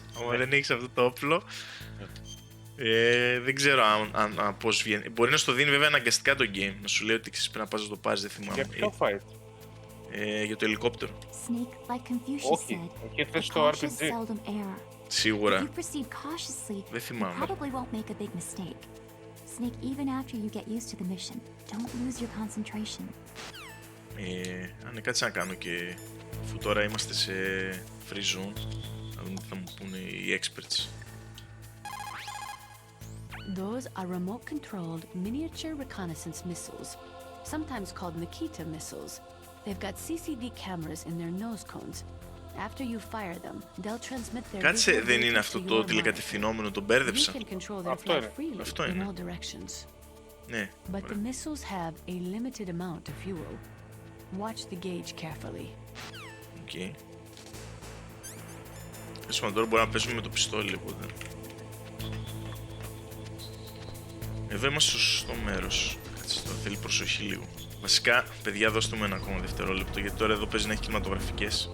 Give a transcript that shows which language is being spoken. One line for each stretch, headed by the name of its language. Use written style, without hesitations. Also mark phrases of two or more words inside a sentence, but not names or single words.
Greek: Αν δεν έχεις αυτό το όπλο, δεν ξέρω αν πώς βγαίνει. Μπορεί να στο δίνει βέβαια αναγκαστικά το game, να σου λέει ότι πρέπει να πας να το πάρεις, δεν θυμάμαι. Για ποιο fight? Για το ελικόπτερο. Όχι, εκεί θες το RPG. Σίγουρα. Δεν θυμάμαι.
English: Snake, even after you get used to the mission, don't lose your concentration.
Greek: Αν κάτσε να κάνω και αφού τώρα είμαστε σε
English: free zone,
Greek: να δούμε τι θα μου πούνε οι experts.
English: Those are remote-controlled miniature reconnaissance missiles, sometimes called Nikita missiles. They've got CCD cameras in their nose cones. After you fire them, they'll transmit their
Greek: Κάτσε, δεν είναι αυτό το τηλεκατευθυνόμενο, το μπέρδεψα. Αυτό είναι. Ναι.
English: But the missiles have a limited amount of fuel. Watch the gauge carefully.
Greek: Οκ. Τώρα μπορούμε να παίζουμε με το πιστόλι, οπότε. Εδώ είμαστε στο σωστό μέρος. Κάτσε τώρα, θέλει προσοχή λίγο. Βασικά, παιδιά, δώστε μου ένα ακόμα δευτερόλεπτο, γιατί τώρα εδώ παίζει να έχει κινηματογραφικές.